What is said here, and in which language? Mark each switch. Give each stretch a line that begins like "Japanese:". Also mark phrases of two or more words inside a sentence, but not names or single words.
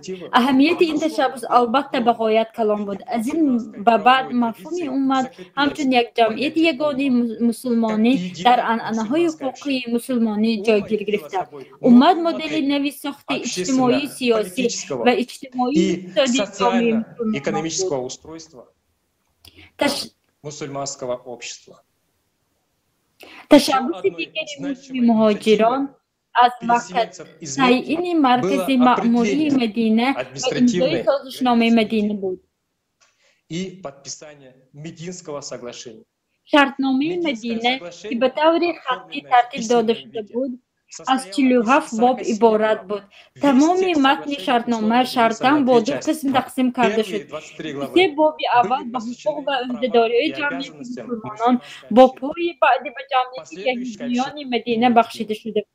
Tajik: Аҳамияти ин ташаббус албатта ба ғоят калон буд. Аз ин ба баъд мафҳуми уммат ҳамчун як ҷамъияти ягонаи мусулмонӣ дар анъанаҳои ҳуқуқии мусулмонӣ ҷойгир гирифта. Уммат модели нави сохти иҷтимоии сиёсӣ ва иҷтимоии иқтисодии
Russian: экономического устройства мусульманского общества.
Tajik: Ташаббуси дигари муҳоҷирон аз Макка таъини маркази маъмурии Мадина ва имзои созишномаи Мадина буд.
Russian: И подписание Мединского соглашения.
Tajik: Шартномаи Мадина ки ба таври хаттӣ тартиб дода шуда буд, аз 47 боб иборат буд. Тамоми матни шартнома шартан бо ду қисм тақсим карда шуд. Се боби аввал ба ҳуқуқ ва ӯҳдадориҳои ҷамъияти мусулмонон бо пои баъди ба ҷамъияти яҳудиёни Мадина бахшида шуда буд.